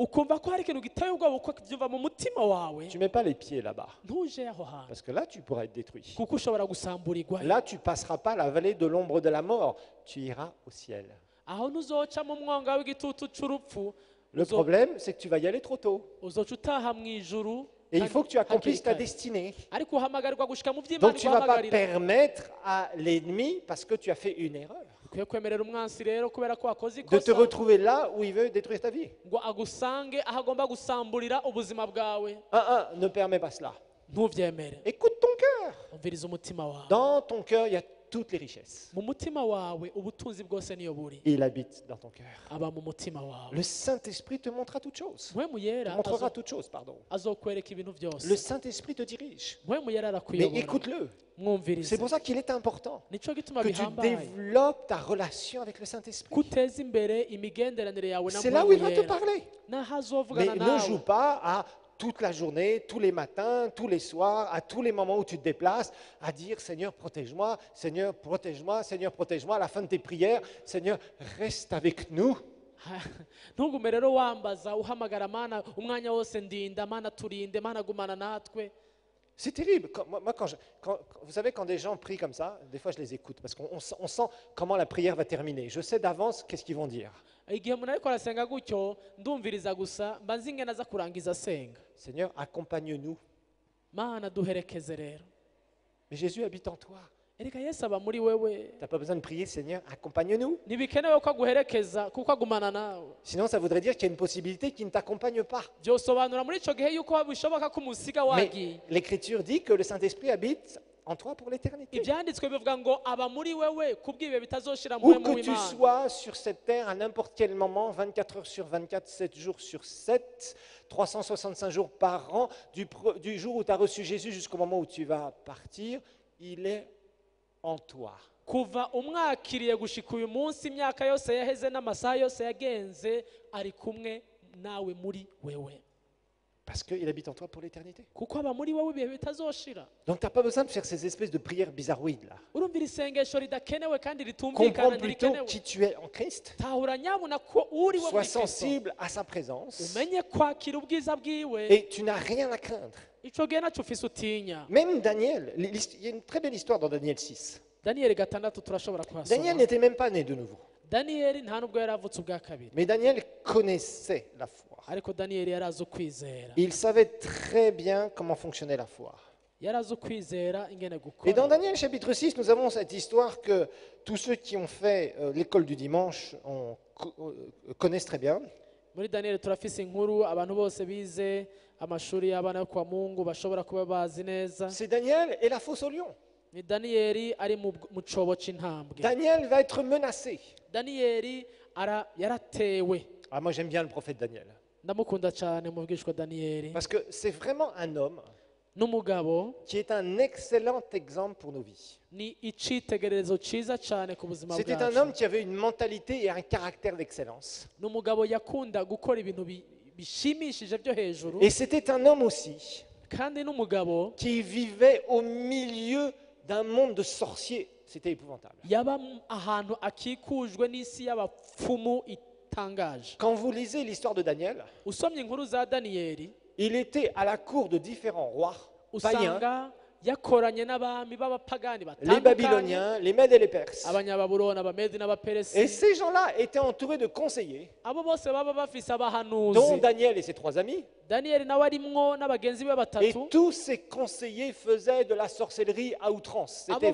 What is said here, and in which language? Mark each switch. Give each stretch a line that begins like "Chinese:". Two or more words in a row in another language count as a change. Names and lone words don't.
Rundi: ukumva ko hari ikintu giteye ubwoba uko kiva mu mutima wawe,
French: tu ne mets pas les pieds là-bas.
Rundi: ntuje aho hantu,
French: Parce que là, tu pourras être détruit.
Rundi: kuko ushobora gusamburirwa.
French: Là, tu ne passeras pas la vallée de l'ombre de la mort. Tu iras au ciel.
Rundi: aho ntuzoca mu mwonga w'igitutu c'urupfu,
French: Le problème, c'est que tu vas y aller trop tôt.
Rundi: uzoca utaha mu ijuru.
French: Et il faut que tu accomplisses ta
Rundi: hakiri kare.
French: destinée.
Rundi: ariko uhamagarwa gushika mu vy'Imana
French: Donc tu ne vas pas
Rundi: iguhamagarira.
French: permettre à l'ennemi, parce que tu as fait une erreur,
Rundi: ukwiye kwemerera umwansi rero kubera ko wakoze
French: de te
Rundi: ikosa
French: retrouver là où il veut détruire ta vie.
Rundi: ngo agusange aho agomba gusamburira ubuzima bwawe.
French: Ne permets pas cela.
Rundi: ntuvyemere.
French: Écoute ton cœur.
Rundi: umviriza umutima wawe.
French: Dans ton cœur, il y a toutes les richesses.
Rundi: mu mutima wawe ubutunzi bwose niyo buri.
French: Il habite dans ton cœur.
Rundi: aba mu mutima wawe.
French: Le Saint-Esprit te montrera toutes choses.
Rundi: mpwemu
French: Te
Rundi: yera
French: montrera toutes choses, pardon.
Rundi: azokwereka ibintu byose.
French: Le Saint-Esprit te dirige.
Rundi: mpwemu yera
French: Mais
Rundi: arakuyobora.
French: écoute-le.
Rundi: mwumvirize.
French: C'est pour ça qu'il est important
Rundi: nico gituma
French: que tu
Rundi: bihambaye
French: développes ta relation avec le Saint-Esprit.
Rundi: kuteza imbere imigenderanire yawe na
French: C'est là où il
Rundi: mpwemu
French: va te
Rundi: yera.
French: parler.
Rundi: naho
French: Mais
Rundi: azovugana
French: ne joue
Rundi: nawe.
French: pas à toute la journée, tous les matins, tous les soirs, à tous les moments où tu te déplaces, à dire Seigneur, protège-moi, Seigneur, protège-moi, Seigneur, protège-moi, à la fin de tes prières, Seigneur, reste avec nous.
Rundi: ntugume rero wambaza uhamagara mana umwanya wose ndinda mana turinde mana gumana natwe.
French: C'est terrible. Vous savez, quand des gens prient comme ça, des fois je les écoute parce qu'on sent comment la prière va terminer. Je sais d'avance qu'est-ce qu'ils vont dire.
Rundi: igihe umuntu ariko arasenga gutyo ndumviriza gusa mba nzi ingene aza kurangiza asenga.
French: Seigneur, accompagne-nous.
Rundi: mana duherekeze rero.
French: Mais Jésus habite en toi.
Rundi: erega yesu aba muri wewe.
French: Tu n'as pas besoin de prier, Seigneur, accompagne-nous.
Rundi: ntibikenewe ko aguherekeza kuko agumana nawe.
French: Sinon, ça voudrait dire qu'il y a une possibilité qui ne t'accompagne pas.
Rundi: byosobanura muri icyo gihe yuko bishoboka ko umusiga
French: Mais
Rundi: wagiye.
French: l'Écriture dit que le Saint-Esprit habite en toi pour l'éternité.
Rundi: ibyanditswe bivuga ngo aba muri wewe kubw'ibihe bitazoshira
French: Où
Rundi: mpwemu
French: que tu
Rundi: w'Imana.
French: sois sur cette terre, à n'importe quel moment, 24 heures sur 24, 7 jours sur 7, 365 jours par an, du jour où tu as reçu Jésus jusqu'au moment où tu vas partir, il est en toi.
Rundi: kuva umwakiriye gushika uyu munsi imyaka yose yaheze n'amasaha yose yagenze ari kumwe nawe muri wewe
French: Parce qu'il habite en toi pour l'éternité.
Rundi: kuko aba muri wowe ibihe bitazoshira.
French: Donc tu n'as pas besoin de faire ces espèces de prières bizarroïdes là.
Rundi: urumvira isengesho ridakenewe kandi ritumvikana
French: Comprends plutôt
Rundi: ntirikenewe.
French: qui tu es en Christ.
Rundi: tahura nyabuna ko uri wo muri
French: Sois
Rundi: Kristo,
French: sensible à sa présence.
Rundi: umenye kwakira ubwiza bwiwe,
French: Et tu n'as rien à craindre.
Rundi: ico gihe naco ufise utinya.
French: Même Daniel, il y a une très belle histoire dans Daniel 6.
Rundi: daniyeli 6 turashobora
French: Daniel
Rundi: kuhasoma.
French: n'était même pas né de nouveau.
Rundi: daniyeli nta nubwo yari avutse ubwa kabiri,
French: Mais Daniel connaissait la foi.
Rundi: ariko daniyeli yari azi ukwizera,
French: Il savait très bien comment fonctionnait la foi.
Rundi: yari azi ukwizera ingene
French: Et dans
Rundi: gukora.
French: Daniel chapitre 6, nous avons cette histoire que tous ceux qui ont fait l'école du dimanche connaissent très bien.
Rundi: muri daniyeli turafise inkuru abantu bose bize amashuri y'abana yo kwa mungu bashobora kuba bazi neza.
French: C'est Daniel et la fosse au lion.
Rundi: ni daniyeli ari mu cobo c'intambwe.
French: Daniel va être menacé.
Rundi: daniyeli yaratewe.
French: Ah, moi j'aime bien le prophète Daniel.
Rundi: ndamukunda cyane muvugishwa daniyeli,
French: Parce que c'est vraiment un homme
Rundi: n'umugabo
French: qui est un excellent exemple pour nos vies.
Rundi: ni icitegererezo ciza cyane ku buzima
French: C'était un homme
Rundi: bwacu.
French: qui avait une mentalité et un caractère d'excellence.
Rundi: n'umugabo yakunda gukora ibintu bishimishije byo hejuru,
French: Et c'était un homme aussi
Rundi: kandi n'umugabo
French: qui vivait au milieu d'un monde de sorciers. C'était épouvantable.
Rundi: yaba ahantu akikujwe n'isi y'abapfumu itangaje.
French: Quand vous lisez l'histoire de Daniel,
Rundi: usomye inkuru za daniyeli
French: il était à la cour de différents rois païens,
Rundi: usanga yakoranye n'abami b'abapagani
French: les
Rundi: batandukanye,
French: Babyloniens, les Mèdes et les Perses.
Rundi: abanyababuloni, abamedi
French: Et
Rundi: n'abaperesi.
French: ces gens-là étaient entourés de conseillers,
Rundi: abo bose baba bafise
French: dont
Rundi: abahanuzi.
French: Daniel et ses 3 amis.
Rundi: daniyeli nawe arimwo n'abagenzi be
French: Et
Rundi: batatu.
French: tous ces conseillers faisaient de la sorcellerie à outrance. C'était